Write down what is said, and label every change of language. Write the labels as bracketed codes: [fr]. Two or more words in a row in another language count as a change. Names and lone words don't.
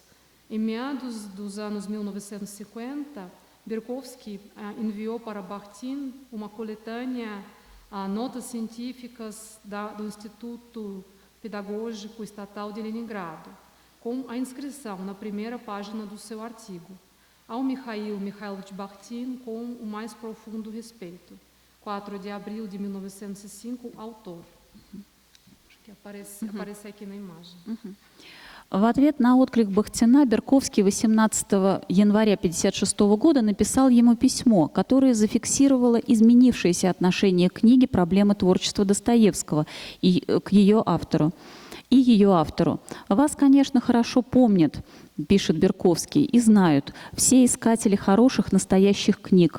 [pt] Em meados dos anos 1950, Berkovsky enviou para Bakhtin uma coletânea notas científicas do Instituto Pedagógico Estatal de Leningrado, com a inscrição na primeira página do seu artigo, ao Mikhail Mikhailovich Bakhtin com o mais profundo respeito. 4 de abril de 1905, autor. Acho que aparece aqui na imagem. [ru] В ответ на отклик Бахтина Берковский 18 января 1956 года написал ему письмо, которое зафиксировало изменившееся отношение к книге «Проблемы творчества Достоевского» и к ее автору. «Вас, конечно, хорошо помнят, — пишет Берковский, — и знают все искатели хороших настоящих книг.